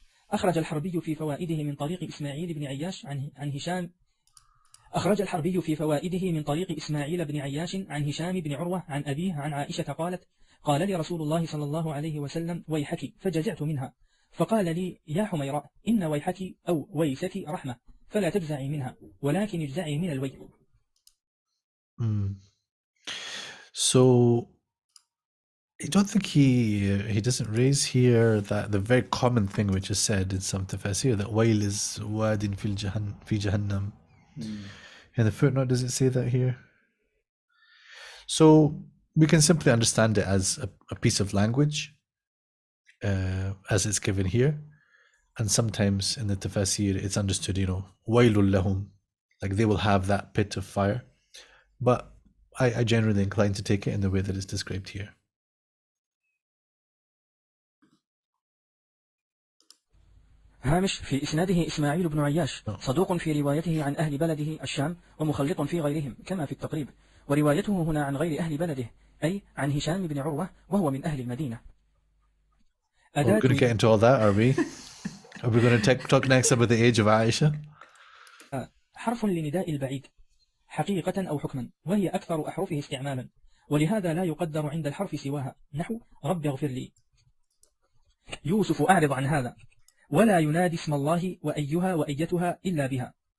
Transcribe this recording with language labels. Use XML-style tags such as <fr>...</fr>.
<ar>أخرج الحربي في فوائده من طريق إسماعيل بن عياش عن هشام أخرج الحربي في فوائده من طريق إسماعيل بن عياش عن هشام بن عروة عن أبيه عن عائشة قالت قال لي رسول الله صلى الله عليه وسلم ويحك فجزعت منها فقال لي يا حميراء إن ويحك أو ويسك رحمة فلا تجزعي منها ولكن اجزعي من الويل.</ar> <en>So I don't think he doesn't raise here that the very common thing which is said in some tafasir that wail is</en> <ar>wadin fi jahannam.</ar> <en>In the footnote, does it say that here? So we can simply understand it as a piece of language as it's given here, and sometimes in the tafasir it's understood,</en> <ar>wailul lahum,</ar> <en>like they will have that pit of fire. But I generally incline to take it in the way that it's described here.</en> <ar>هامش في إسناده إسماعيل بن عياش صدوق في روايته عن أهل بلده الشام ومخلط في غيرهم كما في التقريب، وروايته هنا عن غير أهل بلده أي عن هشام بن عروة وهو من أهل المدينة.</ar> <en>We're going to get into all that, are we? Are we going to talk next about the age of Aisha?</en> <ar>حرف لنداء البعيد حقيقة أو حكما، وهي أكثر أحرفه استعمالا، ولهذا لا يقدر عند الحرف سواها نحو رب اغفر لي. يوسف أعرض عن هذا، ولا ينادي اسم الله وأيها وأيتها إلا بها.</ar>